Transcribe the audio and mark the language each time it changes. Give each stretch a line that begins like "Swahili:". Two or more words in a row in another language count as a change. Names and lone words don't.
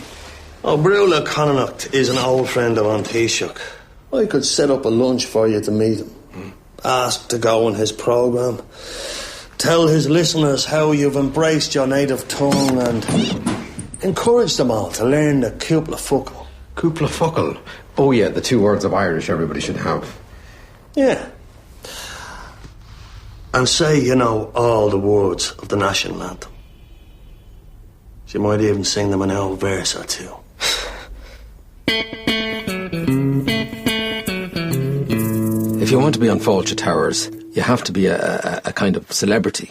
English: Oh, Brula Connacht is an old friend of An Taoiseach. I could set up a lunch for you to meet him. Ask to go on his programme. Tell his listeners how you've embraced your native tongue and encourage them all to learn the
Irish: cúpla focal. Cúpla focal?
English: Oh yeah, the 2 words of Irish everybody should have. Yeah. And say you know all the words of the national anthem. You might even sing them an old verse or two. If you want to be on Fáilte Towers, you have to be a kind of celebrity.